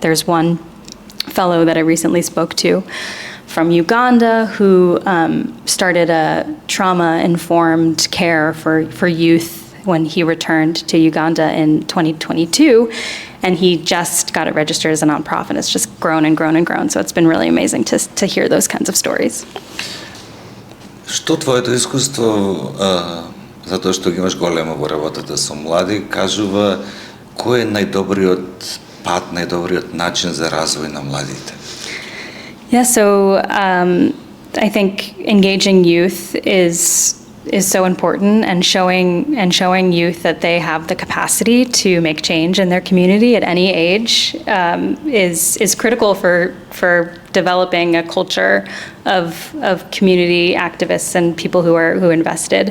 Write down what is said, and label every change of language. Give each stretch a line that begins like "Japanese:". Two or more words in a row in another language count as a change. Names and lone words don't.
English: There's one fellow that I recently spoke to from Uganda who started a trauma-informed care for youth when he returned to Uganda in 2022, and he just got it registered as a nonprofit. It's just grown and grown and grown. So it's been really amazing to hear those kinds of stories.
Macedonian: Што твоето искуство, затоа што ги имаш големо во работата со млади, кажува кој е најдобриот пат, најдобриот начин за развој на младите?
English: Yeah, so I think engaging youth is so important, and showing youth that they have the capacity to make change in their community at any age is critical for developing a culture of community activists and people who invested.